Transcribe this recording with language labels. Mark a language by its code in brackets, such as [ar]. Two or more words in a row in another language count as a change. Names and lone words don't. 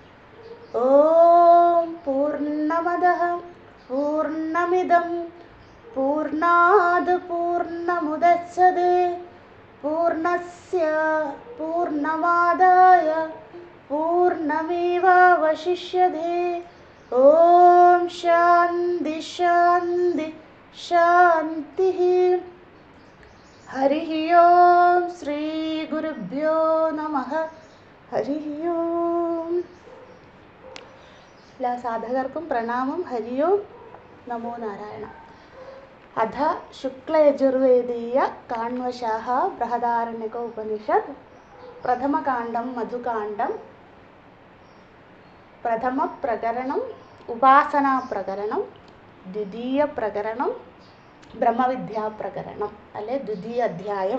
[sa] ओम पूर्णमदः पूर्णमिदं पूर्णाद् पूर्णमुदच्यते पूर्णस्य पूर्णमादाय पूर्णमेवावशिष्यते। ओम शांति शांति शांति। हरि ओम श्री गुरुभ्यो नमः। हरि ओम। [ml] എല്ലാ സാധകർക്കും പ്രണാമം. [sa] ഹരി ഓം നമോ നാരായണ. അഥ ശുക്ലയജുർവേദീയ കാണ്വശാഹ ബൃഹദാരണ്യക ഉപനിഷത്ത് പ്രഥമകാണ്ഡം മധുകാണ്ഡം പ്രഥമ പ്രകരണം ഉപാസനാ പ്രകരണം ദ്വിതീയ പ്രകരണം ബ്രഹ്മവിദ്യാ പ്രകരണം അല്ലെ ദ്വിതീയ അധ്യായം.